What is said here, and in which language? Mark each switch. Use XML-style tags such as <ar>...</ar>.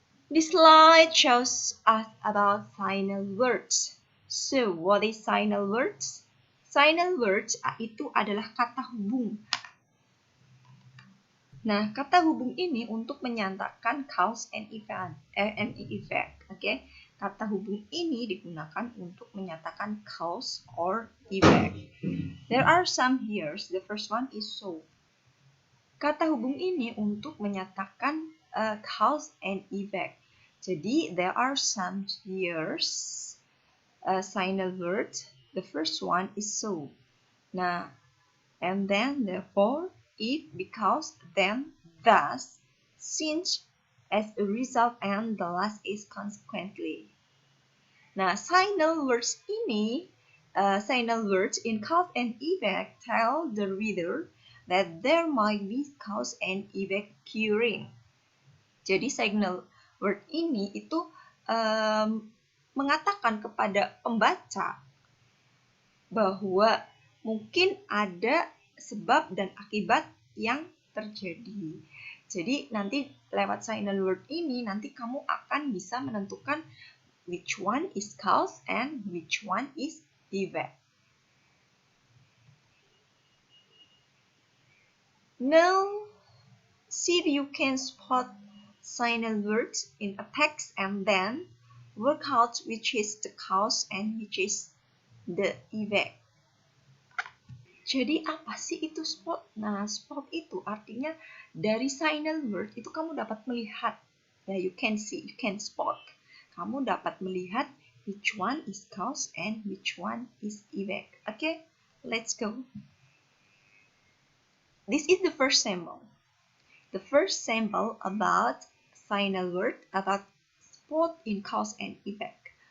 <en>This slide shows us about final words. So, what is final words?</en> <id>Final words itu adalah kata hubung. Nah, kata hubung ini untuk menyatakan cause and effect. Okay? Kata hubung ini digunakan untuk menyatakan cause or effect.</id> <en>There are some here. The first one is so.</en> <id>Kata hubung ini untuk menyatakan cause and effect. Jadi,</id> <en>there are some here. Final words The first one is so. Nah, and then therefore, if, because, then, thus, since, as a result, and the last is consequently. Nah, signal words ini, signal words in cause and effect tell the reader that there might be cause and effect occurring.</en> <id>Jadi signal word ini itu mengatakan kepada pembaca bahwa mungkin ada sebab dan akibat yang terjadi. Jadi nanti lewat signal word ini nanti kamu akan bisa menentukan</id> <en>which one is cause and which one is effect. Now, see if you can spot signal words in a text and then work out which is the cause and which is the effect.</en> <id>Jadi apa sih itu spot? Nah, spot itu artinya dari signal word itu kamu dapat melihat.</id> <en>Ya, you can see, you can spot.</en> <id>Kamu dapat melihat</id> <en>which one is cause and which one is effect. Okay, let's go. This is the first sample. The first sample about signal word about spot in cause and effect.</en>